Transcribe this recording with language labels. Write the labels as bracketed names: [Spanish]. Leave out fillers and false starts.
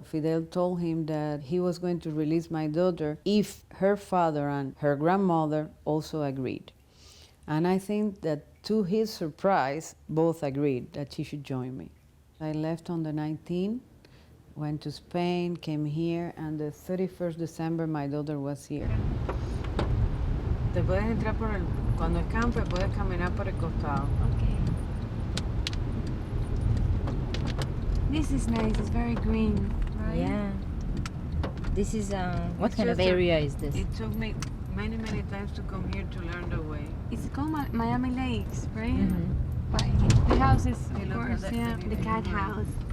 [English] Fidel told him that he was going to release my daughter if her father and her grandmother also agreed. And I think that to his surprise, both agreed that she should join me. I left on the 19th, went to Spain, came here, and the 31st December my daughter was here. [Spanish] Te puedes entrar cuando escampes, puedes caminar por el costado. [English] Okay. This is nice, it's very green, right? Yeah. This is, what kind of area is this? It took me many, many times to come here to learn the way. It's called Miami Lakes, right? Mm-hmm. Right. The houses, of course, yeah. The cat house.